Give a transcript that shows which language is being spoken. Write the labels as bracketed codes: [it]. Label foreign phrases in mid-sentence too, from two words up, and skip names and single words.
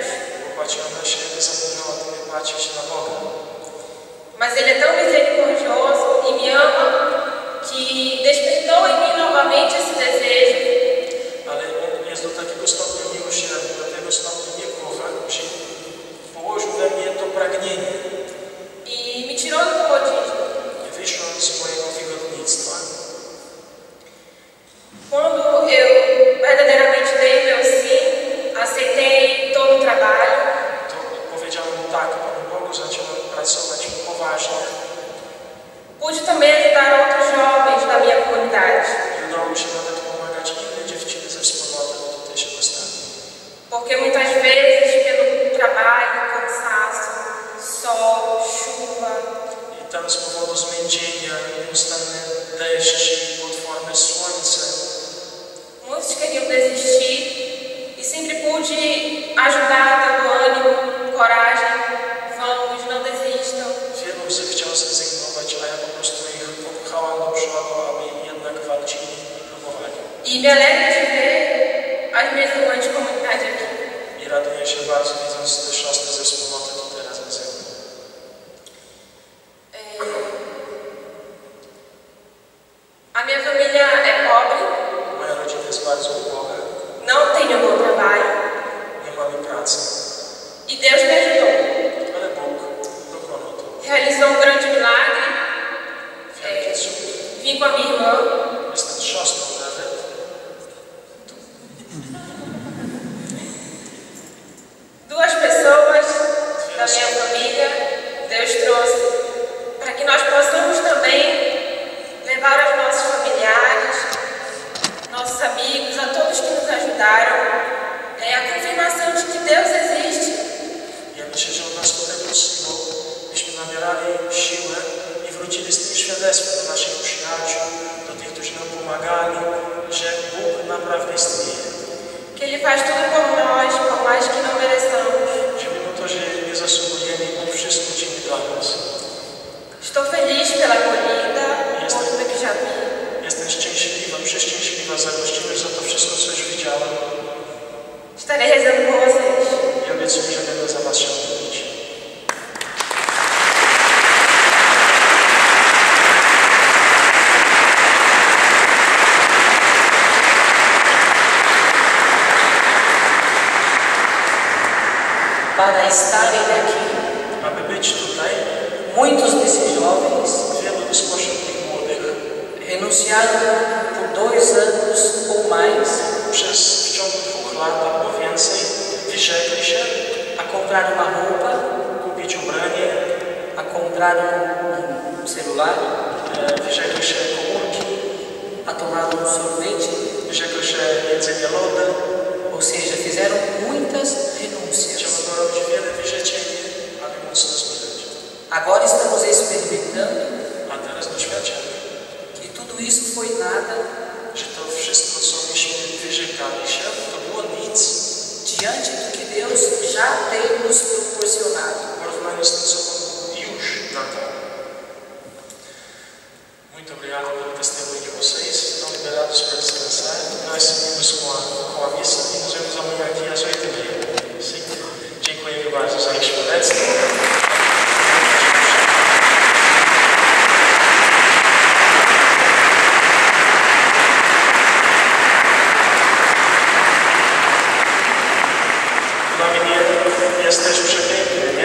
[pl] Popatrzyłem na siebie, zapomniałem o tym patrzeć na Boga. [pt] Mas Ele é tão misericordioso e me ama que despertou em mim novamente esse desejo [pl] Ale On jest do takiego stopnia miłosierny, do tego stopnia mnie kocha, że położył we mnie to pragnienie. [pt] e me tirou do comodismo. [pl] Wyszłem z mojego wygodnictwa. [pt] Quando eu verdadeiramente dei o meu sim, aceitei todo o trabalho, [pl] To powiedziałem tak Panu Bogu, zacząłem pracować poważnie. [pt] pude também ajudar outros jovens da minha comunidade, [pl] I udało mi się nawet pomagać inne dziewczyny ze wspólnoty do tutejszego stanu. [pt] porque muitas vezes pelo trabalho, cansaço, sol, chuva, [pl] I tam z powodu zmęczenia, nieustanny deszcz i potworne słońce, [pt] muitos queriam desistir e sempre pude ajudar dando ânimo, coragem, vamos, não desistam. [pl] wielu z nich chciał zrezygnować, a ja po prostu ich popchałam do przodu, aby jednak walczyli i próbowali. [pt] E me alegra de ver as minhas irmãs de comunidade aqui. [pl] I raduję się bardzo, widząc te siostry ze wspólnoty tutaj razem ze mną. [pt] A minha família é pobre, [pl] Moja rodzina jest bardzo uboga, [pt] não tenho bom trabalho [pl] nie mamy pracy, [pt] e Deus me ajudou. [pl] ale Bóg dokonał to. [pt] Realizou um grande milagre. [pl] Wielki cud. [pt] Vim com a minha irmã, [pl] Jestem siostrą nawet. [pt] duas pessoas da minha família. Deus trouxe para que nós possamos também levar aos nossos familiares, nossos amigos, a todos que nos ajudaram, a confirmação de que Deus existe. [pl] Ja myślę, że od nas tutaj prosimy, byśmy nabierali siłę i wrócili z tym świadectwem do naszych przyjaciół, do tych, którzy nam pomagali, że Bóg naprawdę istnieje. [pt] Que Ele faz tudo por nós, por mais que não mereçamos. [pl] Że mimo to, że nie zasługujemy, Bóg wszystko czyni dla nas. [pt] Estou feliz pela acolhida, por tudo que já vi. [pl] Jestem szczęśliwa, przeszczęśliwa za gościnność, za to wszystko, co już widziałem. [pt] Estarei rezando por vocês. [pl] I obiecuję, że będę za Was się modlić. [pt] Para estarem aqui, [pl] Aby być tutaj, [pt] muitos desses jovens [pl] wielu spośród tych młodych [pt] renunciaram por 2 anos ou mais [pl] przez w ciągu 2 lat albo więcej wyrzekli się, [pt] a comprar uma roupa, [pl] kupić ubranie, [pt] a comprar celular, [pl] wyrzekli się komórki, [pt] a tomar sorvete, [pl] wyrzekli się jedzenia lody. [pt] ou seja, fizeram muitas renúncias. [pl] Trzeba było robić wiele wyrzeczeń, aby móc nas wydać. [pt] Agora estamos experimentando [pl] A teraz doświadczamy, [pt] que tudo isso foi nada [pl] że to wszystko, co myśmy wyrzekali się, to było nic [pt] diante do que Deus já tem nos proporcionado. [pl] w porównaniu z tym, co Pan już nam dał. [pt] Muito obrigado pelo testemunho de vocês. Estão liberados para descansar. Nós seguimos com a missa e nos vemos amanhã aqui às 8h30. Sim? [pl] Dziękujemy bardzo za ich świadectwo. Dla mnie jest też przepiękne, nie?